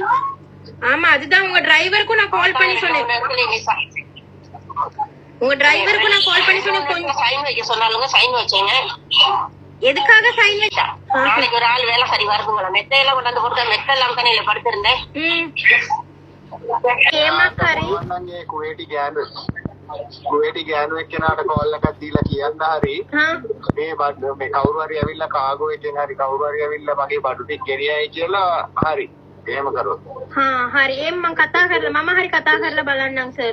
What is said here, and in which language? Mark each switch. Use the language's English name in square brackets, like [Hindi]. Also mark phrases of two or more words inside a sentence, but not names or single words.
[Tamil] ஆமா, அதுதான் உங்க டிரைவருக்கும் நான் கால் பண்ணி சொன்னேன். உங்க டிரைவருக்கு நான் கால் பண்ணி சொன்னேன். கொஞ்சம் சைன் வைக்க சொன்னாலுங்க, சைன் வச்சேங்க. எதுக்காக சைன் வச்சா? நாளைக்கு ஒரு ஆள் வேலை சரி வருதுங்களா? மெத்தையெல்லாம் கொண்டாந்து கொடுத்தா மெத்த எல்லாம் தானே படுத்திருந்தேன். [Sinhala] කුවේටි ගෑනු එක්කෙනාට කෝල් එකක් දීලා කියන්න හරි මේ මේ කවුරු හරි ඇවිල්ලා කාගෝ එකෙන් හරි කවුරු හරි ඇවිල්ලා මගේ බඩු ටික ගෙනියයි කියලා හරි එහෙම කරොත්. හරි එහෙනම් මම කතා කරලා මම හරි කතා කරලා බලන්නම් සර්.